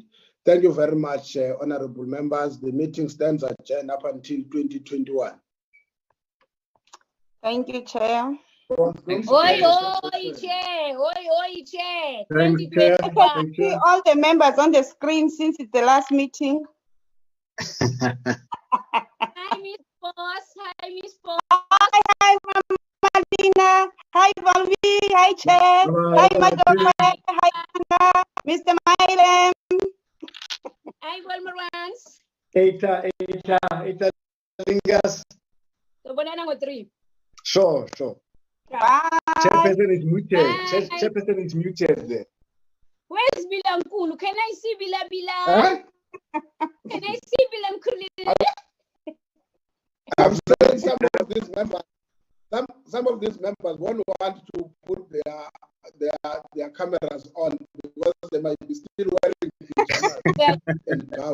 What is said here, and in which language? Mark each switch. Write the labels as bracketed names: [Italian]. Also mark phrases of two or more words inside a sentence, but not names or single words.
[English] Thank you very much, honorable members. The meeting stands adjourned up until 2021. Thank you, Chair. Thanks, Oi, Chair. oi, Chair. Oi, Chair. Thanks, Chair. 2021. Thank See you. all the members on the screen since it's the last meeting. Hi, Miss Boss. Hi, Miss Boss. Hi, Martina. Hi, Valvi. Hi, Chair. Hi, Madoka. Hi, Anna. Mr. Mylem. Hi, Walmarans. Eta Lingas. So, banana number 3. Sure. Bye. Chairperson is muted. Bye. Chairperson is muted there. Where's Bilankulu? Can I see Bila? Huh? Can I see Bilankulu? I'm saying some of these members won't want to put their cameras on because they might be still wearing pajamas and gowns.